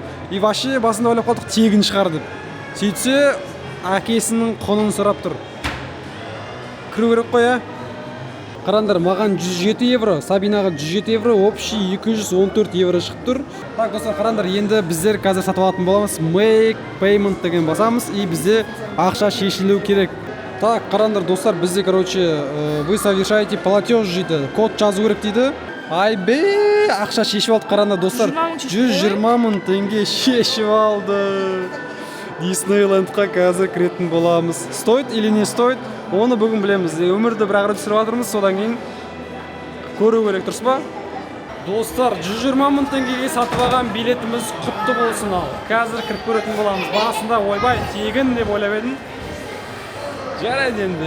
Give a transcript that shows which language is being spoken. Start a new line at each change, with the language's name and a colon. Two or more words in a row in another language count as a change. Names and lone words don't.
Russian: И вообще
Kazakh: басында ойлап қалдық тегін шығар деп. Сөйтсе, әкесінің құнын сұрап тұр. Кіру керек қой, ә? Қарандар, маған 107 евро, Сабинаға 107 евро, общий 214 евро шығып тұр. Так, достар, қарандар, енді біздер қазір сатып алатын боламыз.
English: Make payment
Kazakh: деген басамыз, и бізде ақша шешілу керек. Так, қарандар, достар, бізде, короче,
Russian: вы совершаете платеж
Kazakh: дейді, код жазу керек дейді. Айбе, ақша шешіп алды, қарандар, достар. 120 мың теңге шешіп алды. Диснейлендқа қазір кіретін боламыз.
Russian: Стоит или не стоит?
Kazakh: Оны бүгін білеміз. Өмірді бір ағыры түсіріп жатырмыз, содан кейін көру керек, дұрыс па? Достар, 120 мың теңгеге сатып алған билетіміз құтты болсын ал. Қазір кіріп көретін боламыз. Басында ойбай, тегін деп ойлап едім. Жарайды енді.